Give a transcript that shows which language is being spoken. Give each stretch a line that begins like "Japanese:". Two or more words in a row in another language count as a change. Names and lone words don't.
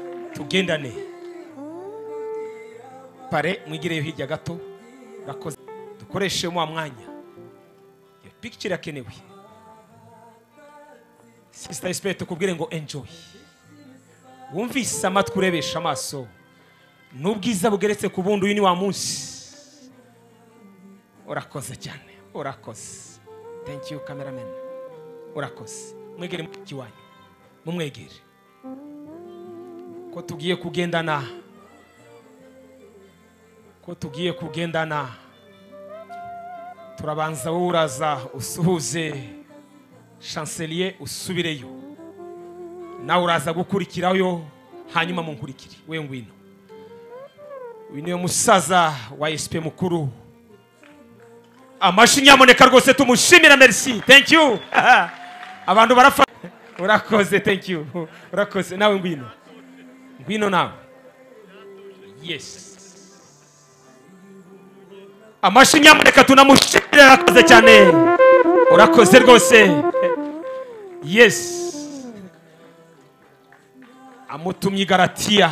Kinyarwanda: tugendane pare mwigireyo hirya gato rakoze dukoreshe mu mwanya iyo picture irakenewe. Sister Espe tukubwire ngo enjoy. Wumvise amatwi urebesha amaso n'ubwiza bugeretse ku bundi. Uyu ni wa munsi. Urakoze cyane, urakoze.
English: Thank you cameraman. Urakoze.
Kinyarwanda: Mwegere muki wanyu, mumwegere ko tugiye kugendana, ko tugiye kugendana. Turabanza wowe uraza usuhuze chancelier usubireyo, nawe uraza gukurikirayo hanyuma munkurikire. We ngwino. Uyu niyo musaza wa SP mukuru. Amashi nyamuneka rwose tumushimira.
French: Merci,
English: thank you.
Kinyarwanda: Abantu barafa. Urakoze,
English: thank you.
Kinyarwanda: Urakoze. Nawe ngwino, ngwino nawe. Yes, amashi nyamuneka tunamushimira. Urakoze cyane, urakoze rwose. Yes, amutumye Galatiya.